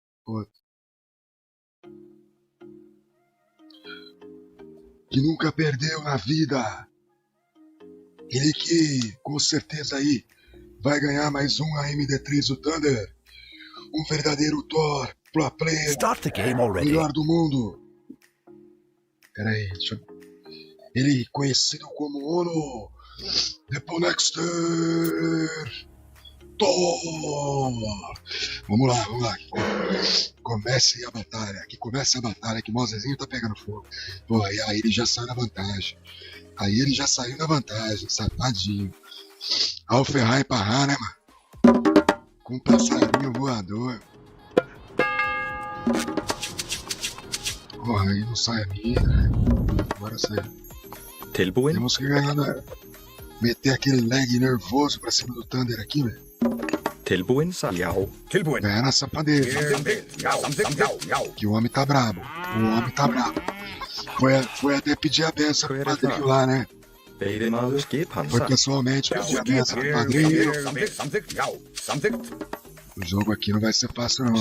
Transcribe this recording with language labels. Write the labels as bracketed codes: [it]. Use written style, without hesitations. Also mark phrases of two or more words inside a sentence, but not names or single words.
[pt] que nunca perdeu na vida. Ele que, com certeza aí, vai ganhar mais um AMD3 do Thunder. Um verdadeiro Thor, pro player, [en] Start the game already. [pt] melhor do mundo. Peraí, deixa eu... Ele conhecido como Ono, The Ponexter, Thor. Vamos lá. Comece a batalha, que o Mosezinho tá pegando fogo. Pô, aí ele já saiu na vantagem. Safadinho. Alferrar e parrar, né, mano? Com um passarinho voador. Porra, aí não sai a minha, né? Agora sai. [is] Tilbúin? [pt] Temos que ganhar, né? Meter aquele lag nervoso pra cima do Thunder aqui, velho. [is] Tilbúin? Já. Tilbúin. [pt] Ganhar na sapadeira. Que o homem tá brabo. Foi até pedir a benção pro padrinho lá, né? Foi pessoalmente pedir a benção pro padrinho. O jogo aqui não vai ser fácil, não.